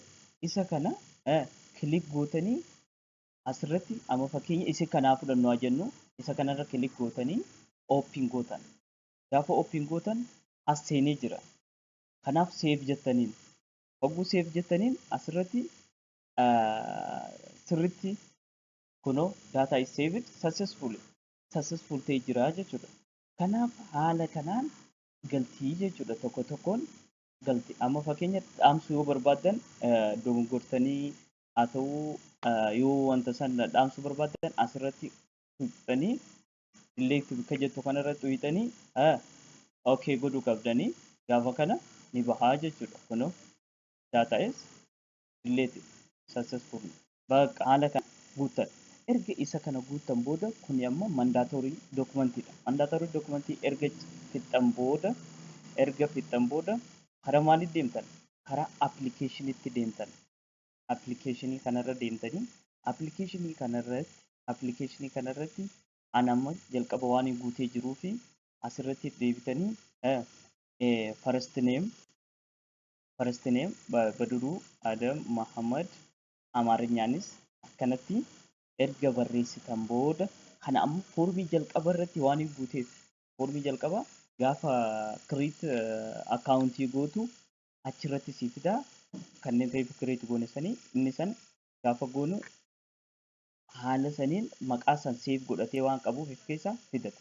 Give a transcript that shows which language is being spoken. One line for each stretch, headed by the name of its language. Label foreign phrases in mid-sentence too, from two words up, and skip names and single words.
Oromo: Isa kana kilik gootanii asirratti amma fakkeenya isa kanaa fudhannu haa jennu. Isa kanarra kilik gootanii ooppiin gootan. Gaafa ooppiin gootan as seenee jira. Kanaaf seef jettaniin. Hogguu seef jettaniin asirratti sirritti kunoo
English: data is saved successful
Oromo: ta'ee jira jechuudha. Kanaaf haala kanaan galtii jechuudha tokko tokkoon galtii. Amma fakkeenya dhaamsuu yoo barbaaddan dogongortanii haa ta'uu yoo wanta sana dhaamsuu barbaaddan asirratti tuqxanii select bakka jettu kanarratti tuqxanii okay godhuu qabdanii gaafa kana ni bahaa jechuudha.
English: Kunoo data is deleted successfully.
Oromo: Bakka haala kana guuttan. Erga isa kana guuttan booda kuni amma mandatorii dookumentiidha. Mandatorii dookumentii erga fixxan booda karaa maaliif deemtan? Karaa appilikeeshiniitti deemtan. Appilikeeshinii kanarra deemtanii appilikeeshinii kanarratti ani amma jalqaba waan guutee jiruu fi asirratti deebitanii
English: first name
Oromo: Baduruu Adam Mahammad Amaarinyaanis akkanatti erga barreessitan booda kana ammoo foormii jalqaba irratti waan guuteef foormii jalqaba gaafa create akkaawuntii gootu achirratti sii fidaa kanneen reefu create goone sanii inni san gaafa goonu haala saniin maqaa san seef godhatee waan qabuuf of keessaa fidata.